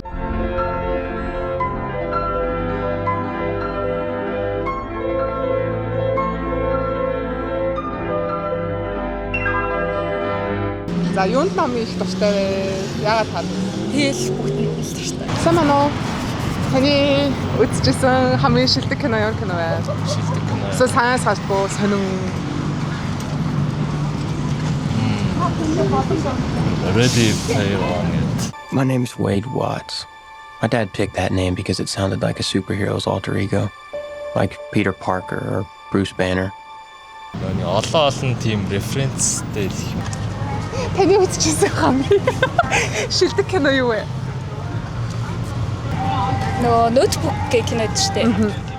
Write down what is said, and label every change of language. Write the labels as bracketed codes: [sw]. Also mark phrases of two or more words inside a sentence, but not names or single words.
[mn] За юунд намайг их дуртай вэ? Яагаад таалагдсан? Тэгэл бүгд нь л дуртай. Сайн байна уу? Таны үзчихсэн хамгийн шилдэг кино ямар кино вэ? Шилдэг кино. So санаас гардгүй сонин. Ready Player One. [en] My name's Wade Watts. My dad picked that name because it sounded like a superhero's alter ego, like Peter Parker or Bruce Banner. [mn] Олон тийм референстэй л юм. Таны үзчихсэн хамгийн шилдэг кино юу вэ? Notebook гэх кино шүү дээ.